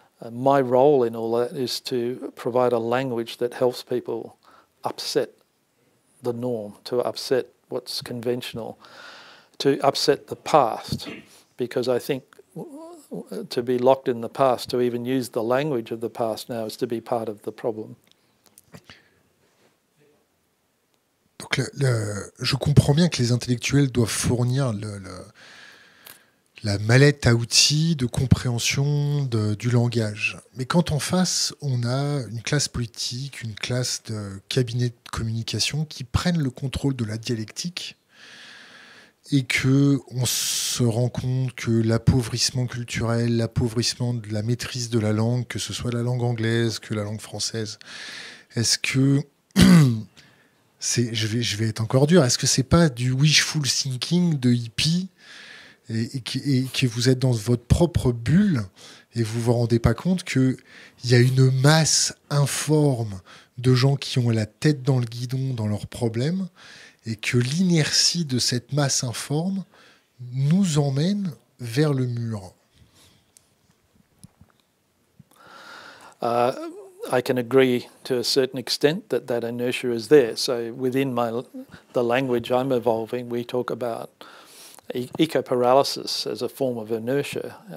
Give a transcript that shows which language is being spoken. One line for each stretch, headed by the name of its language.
English: My role in all that is to provide a language that helps people upset the norm, to upset what's conventional, to upset the past, because I think to be locked in the past, to even use the language of the past now, is to be part of the problem.
French: Donc je comprends bien que les intellectuels doivent fournir la mallette à outils de compréhension du langage. Mais quand en face, on a une classe politique, une classe de cabinets de communication qui prennent le contrôle de la dialectique et qu'on se rend compte que l'appauvrissement culturel, l'appauvrissement de la maîtrise de la langue, que ce soit la langue anglaise, que la langue française, est-ce que... je vais être encore dur, est-ce que c'est pas du
English: wishful thinking
French: de hippie et que vous êtes dans votre propre bulle et vous vous rendez pas compte qu'il y a une masse informe de gens qui ont la tête dans le guidon dans leurs problèmes et que l'inertie de cette masse informe nous emmène vers le mur?
English: I can agree to a certain extent that inertia is there. So within the language I'm evolving, we talk about eco-paralysis as a form of inertia.